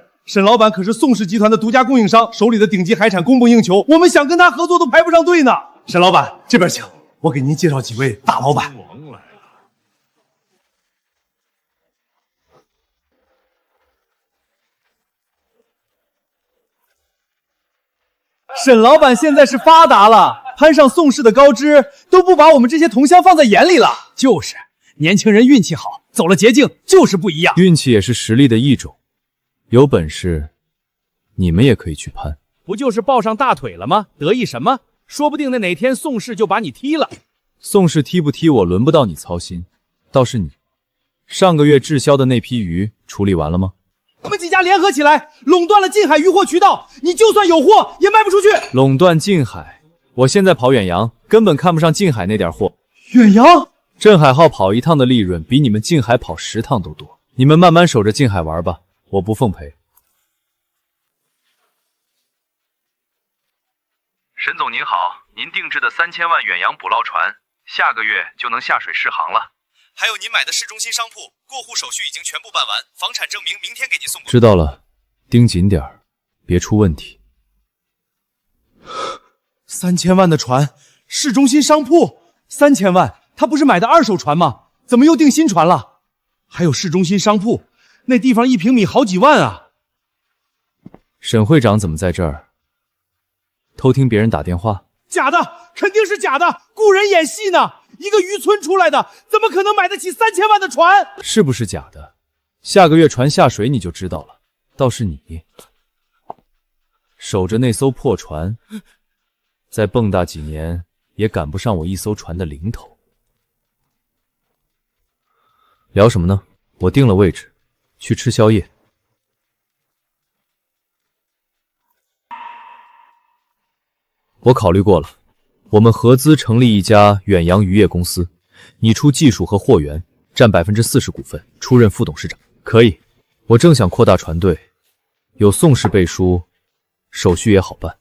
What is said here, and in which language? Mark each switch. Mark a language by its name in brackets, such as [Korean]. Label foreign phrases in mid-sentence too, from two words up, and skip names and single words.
[Chinese] 沈老闆可是宋氏集團的獨家供應商，手裡的頂級海產供不應求，我們想跟他合作都排不上隊呢。沈老闆，這邊請，我給您介紹幾位大老闆。沈老闆現在是發達了，攀上宋氏的高枝，都不把我們這些同鄉放在眼裡了。就是，年輕人運氣好，走了捷徑就是不一樣。運氣也是實力的一種。有本事，你們也可以去攀。不就是抱上大腿了嗎？得意什麼？說不定那哪天宋氏就把你踢了。宋氏踢不踢我輪不到你操心，倒是你，上個月滞銷的那批魚處理完了嗎？我們幾家聯合起來，壟斷了近海漁獲渠道，你就算有貨也賣不出去。壟斷近海，我現在跑遠洋，根本看不上近海那點貨。遠洋？镇海號跑一趟的利潤比你們近海跑10趟都多，你們慢慢守着近海玩吧。我不奉陪。沈总您好，您定制的3000 萬遠洋捕撈船，下個月就能下水試航了。還有您買的市中心商鋪，過戶手續已經全部辦完，房產證明明天給您送過去。知道了，盯緊點兒，別出問題。 3000萬的船，市中心商鋪，3000萬，他不是買的二手船嗎？怎麼又訂新船了？還有市中心商鋪。那地方1平米好幾萬啊！沈會長怎麼在這兒？偷聽別人打電話？假的，肯定是假的，雇人演戲呢！一個漁村出來的，怎麼可能買得起3000萬的船？是不是假的？下個月船下水你就知道了。倒是你，守着那艘破船，再蹦躂幾年也趕不上我一艘船的零頭。聊什麼呢？我定了位置。去吃宵夜。我考慮過了，我們合資成立一家遠洋漁業公司，你出技術和貨源，占40%股份，出任副董事長。可以，我正想擴大船隊，有宋氏背書，手續也好辦。